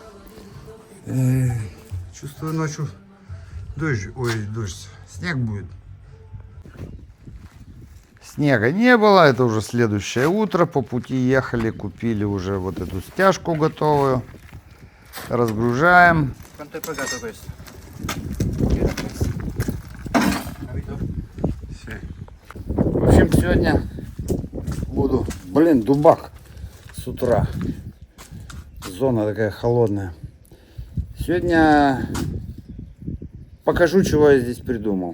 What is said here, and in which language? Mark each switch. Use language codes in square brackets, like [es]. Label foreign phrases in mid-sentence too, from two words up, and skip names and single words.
[ru] Чувствую, ночью дождь. Ой, дождь. Снег будет. Снега не было, это уже следующее утро. По пути ехали, купили уже вот эту стяжку готовую. Разгружаем. [it] ¿Cuánto he pagato questo? [ru] В общем, сегодня буду... Блин, дубак с утра. Зона такая холодная. Сегодня покажу, чего я здесь придумал.